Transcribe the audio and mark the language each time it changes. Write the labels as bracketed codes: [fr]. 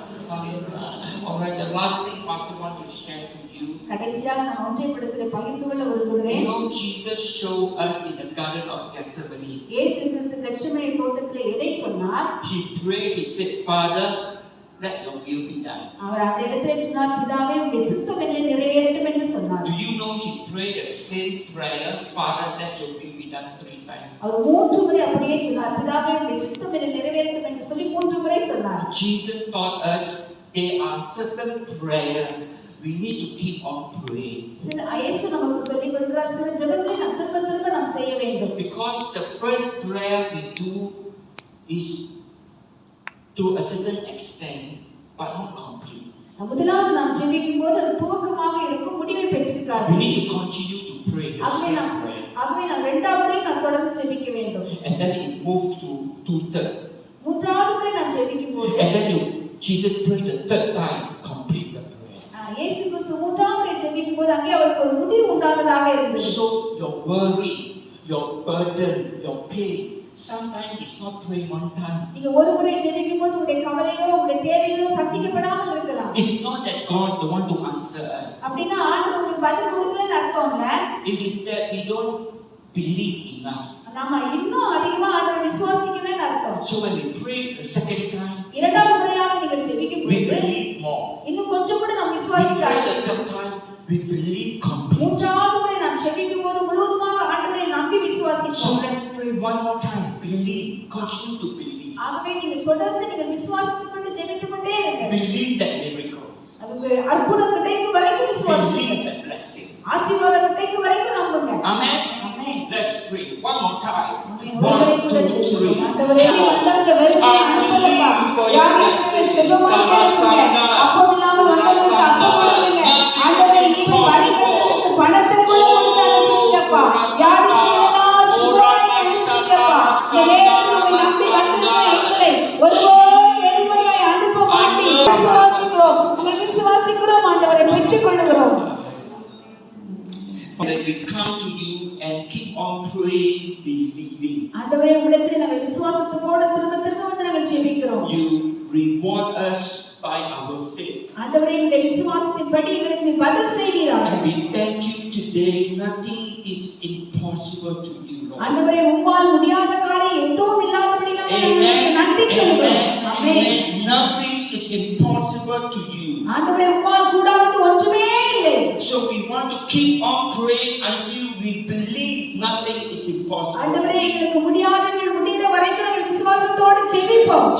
[en] Alright, the last thing Pastor want to share to you. [ta] கடைசியாக நான் ஒன்றைப்படுத்தலை பகிர்ந்து கொள்ள விரும்புகிறேன். [en] You know, Jesus showed us in the Garden of Gethsemane. [ta] இயேசு கிறிஸ்து Gethsemane தோட்டத்திலே எதை சொன்னார்? [en] He prayed, he said, Father, let your will be done. [ta] அவர் அந்த இடத்திலே சொன்னார், பிதாவே உம்முடைய சித்தம் என்னில் நிறைவேறட்டும் என்று சொன்னார். [en] Do you know he prayed the same prayer, Father, let your will be done 3 times? [ta] அவர் 3 முறை அப்படியே சொன்னார், பிதாவே உம்முடைய சித்தம் என்னில் நிறைவேறட்டும் என்று சொல்லி 3 முறை சொன்னார். [en] Jesus taught us there are certain prayer we need to keep on praying. [ta] சில இயேசு நமக்கு சொல்லிக் கொடுக்கிறார், சில ஜெபங்களை நாம் திரும்ப நாம் செய்ய வேண்டும். [en] Because the first prayer we do is to a certain extent but not complete. [ta] முதலாவது நாம் ஜெபிக்கும்போது அது துவக்கமாக இருக்கும், முடிவை பெற்றிருக்காது. [en] We need to continue to pray the same prayer. [ta] ஆகவே நாம் இரண்டாவது முறை நாம் தொடர்ந்து ஜெபிக்க வேண்டும். [en] And then it moves to 2/3. [ta] மூன்றாவது முறை நாம் ஜெபிக்கும்போது [en] And then Jesus prayed the 3rd time, complete the prayer. [ta] இயேசு கிறிஸ்து மூன்றாவது முறை ஜெபிக்கும்போது அங்கே அவருக்கு ஒரு முடிவு உண்டானதாக இருந்தது. [en] So your worry, your burden, your pain, sometimes it's not prayed one time. [ta] நீங்க ஒரு முறை ஜெபிக்கும்போது உங்களுடைய கவலையோ உங்களுடைய தேவைகளோ சந்திக்கப்படாமல் இருக்கலாம். [en] It's not that God don't want to answer us. [ta] அப்படினா ஆண்டவர் உங்களுக்கு பதில் கொடுக்கலன்னு அர்த்தம் இல்ல. [en] It is that we don't believe enough. [ta] நாம இன்னும் அதிகமா ஆண்டவரை விசுவாசிக்கணும்னு அர்த்தம். [en] So when we pray the second time, [ta] இரண்டாவது முறையாக நீங்கள் ஜெபிக்கும்போது [en] we believe more. [ta] இன்னும் கொஞ்சம் கூட நாம் [en] We [ta] விசுவாசிக்கலாம். [en] pray the third time, we believe completely. [ta] மூன்றாவது முறை நாம் ஜெபிக்கும்போது முழுவதுமாக ஆண்டவரை நம்பி [en] So [ta] விசுவாசிப்போம். [en] let's pray one more time. Believe, continue to believe. [ta] ஆகவே நீங்கள் தொடர்ந்து நீங்கள் விசுவாசித்துக் கொண்டு ஜெபித்துக் கொண்டே இருங்க. [en] Believe that miracle. [ta] அது அற்புதம் கிடைக்கும் வரைக்கும் விசுவாசிங்க. [en] Believe that blessing. [ta] ஆசீர்வாதம் கிடைக்கும் வரைக்கும் நம்புங்க. [en] Amen. [ta] Amen. [en] Let's pray one more time. [ta] ஆண்டவரே [en] 1, 2, 3. [ta] ஆண்டவரே வந்தவங்க வெறும் அனுப்பலப்பா. யாருக்கு சுகமாக கேளுங்க. அப்பமில்லாம வந்தவங்களுக்கு அப்பம் கொடுங்க. ஆண்டவரே நீங்க வழிகளுக்கு பணத்தை கூட கொடுத்து அனுப்புங்கப்பா. யாரு செய்யலாம் சுகமாக அனுப்புங்கப்பா. நேரத்தை நம்பி வந்திருக்கிற எங்களை ஒருபோதும் வெறுமையாய் அனுப்ப மாட்டீர். விசுவாசிக்கிறோம் ஆண்டவரை பெற்றுக் கொள்ளுகிறோம். [en] That we come to you and keep on praying, believing. [ta] ஆண்டவரே உம்மிடத்தில் நாங்கள் விசுவாசத்தோடு திரும்ப வந்து நாங்கள் ஜெபிக்கிறோம். [en] You reward us by our faith. [ta] ஆண்டவரே இந்த விசுவாசத்தின்படி எங்களுக்கு நீ பதில் செய்வீராக. [en] And we thank you today. Nothing is impossible to you, Lord. [ta] ஆண்டவரே உம்மால் முடியாத காரியம் எதுவும் இல்லாதபடி நாங்கள் நன்றி சொல்கிறோம். ஆமென். [en] Nothing is impossible to you. [ta] ஆண்டவரே உம்மால் கூடாதது ஒன்றுமே இல்லை. [en] to keep on praying until we believe nothing is impossible. [ta] ஆண்டவரே எங்களுக்கு முடியாதவர்கள் முடியற வரைக்கும் நாங்கள் விசுவாசத்தோடு ஜெபிப்போம்.